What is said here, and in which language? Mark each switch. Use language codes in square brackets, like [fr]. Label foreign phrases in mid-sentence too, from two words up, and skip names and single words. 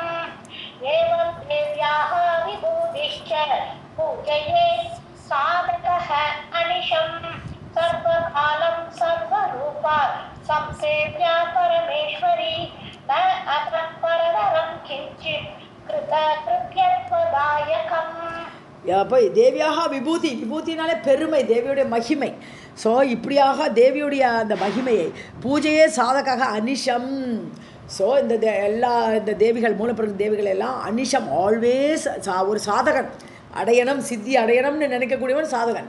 [sa] एवं देव्याः विभूतिश्च पूजयेत् साधकः अनिशं सर्वकालं सर्वरूपा संसेव्या परमेश्वरी न अतः परतरं किञ्चित् कृतकृत्यत्वदायकम्. [ta] அப்போ தேவியாக விபூதினாலே பெருமை, தேவியுடைய மகிமை. ஸோ இப்படியாக தேவியுடைய அந்த மகிமையை [sa] पूजयेत् साधकः अनिशम्. [ta] ஸோ இந்த தேவிகள் மூலப்பிரகிருதி தேவிகள் எல்லாம் அனிஷம் ஆல்வேஸ் ஒரு சாதகன் அடையணும், சித்தி அடையணும்னு நினைக்கக்கூடியவன் சாதகன்.